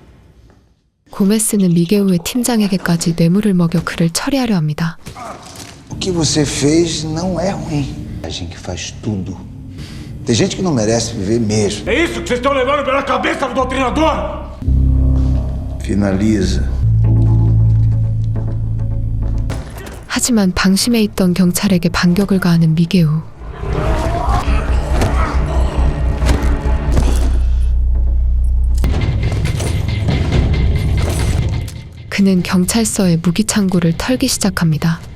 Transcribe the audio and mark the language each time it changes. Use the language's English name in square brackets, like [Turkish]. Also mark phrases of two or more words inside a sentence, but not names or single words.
[Korean] 고메스는 미게우의 팀장에게까지 뇌물을 먹여 그를 처리하려 합니다. [Portuguese] que você fez não é ruim. A gente faz tudo. Tem gente que não merece viver mesmo. É isso que vocês estão levando pela cabeça do doutrinador? Finaliza. [Korean] 하지만 방심해 있던 경찰에게 반격을 가하는 미게우. 그는 경찰서의 무기 창고를 털기 시작합니다.